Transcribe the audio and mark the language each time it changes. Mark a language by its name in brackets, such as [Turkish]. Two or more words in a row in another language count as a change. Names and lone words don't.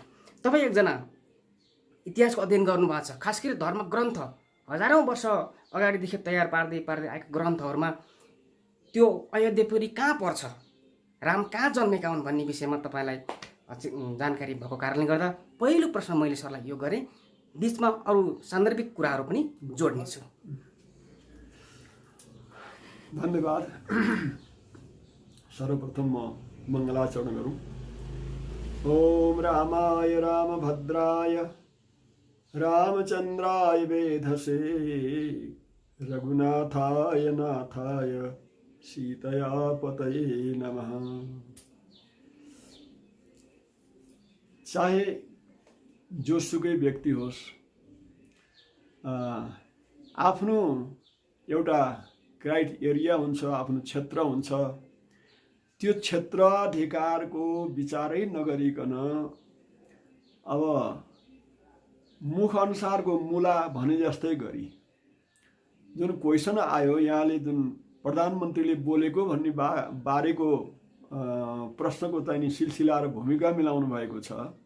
[Nepali] तपाईँ एकजना इतिहासको अध्ययन गर्नुभएको छ, खास गरी धर्म ग्रन्थ हजारौँ वर्ष अगाडिदेखि तयार पार्दै आएका ग्रन्थहरूमा त्यो अयोध्यापुरी कहाँ पर्छ, राम कहाँ जन्मेका हुन् भन्ने विषयमा तपाईँलाई जानकारी भएको कारणले गर्दा पहिलो प्रश्न मैले सरलाई यो गरेँ। बिचमा अरू सान्दर्भिक कुराहरू पनि जोड्नेछु। धन्यवाद। सर्वप्रथम म मङ्गलाचरण गरौँ। [Sanskrit] ओम रामाय रामभद्राय रामचन्द्राय वेधसे रघुनाथाय नाथाय सीतया पतये नमः। [Nepali] चाहे जोसुकै व्यक्ति होस्, आफ्नो एउटा क्राइटेरिया हुन्छ, आफ्नो क्षेत्र हुन्छ, त्यो क्षेत्राधिकारको विचारै नगरिकन अब मुख अनुसारको मुला भने जस्तै गरी जुन क्वेसन आयो, यहाँले जुन प्रधानमन्त्रीले बोलेको भन्ने बारेको प्रश्नको चाहिँ सिलसिला र भूमिका मिलाउनु भएको छ।